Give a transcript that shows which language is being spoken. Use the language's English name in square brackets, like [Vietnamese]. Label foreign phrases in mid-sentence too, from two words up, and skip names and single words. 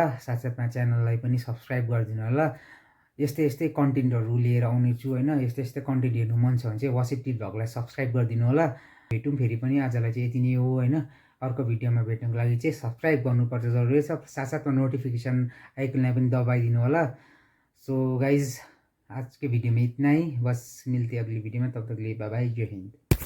[Nepali] साथसाथमा च्यानललाई पनि सब्सक्राइब गरिदिनु होला। यस्तै कन्टेन्टहरू लिएर आउने छु होइन। यस्तै कन्टेन्ट हेर्नु मन छ भने चाहिँ वासिब भ्लगलाई सब्सक्राइब गरिदिनु होला। भेटौँ फेरि पनि। आजलाई चाहिँ यति नै हो होइन। अर्को भिडियोमा भेट्नको लागि चाहिँ सब्सक्राइब गर्नुपर्छ जरुरी छ। साथसाथमा नोटिफिकेसन आइकनलाई पनि दबाइदिनु होला। [English] so guys [Hindi] आज के वीडियो में इतना ही, बस मिलते हैं अगली वीडियो में। तब तक के लिए बाय बाय, जय हिंद।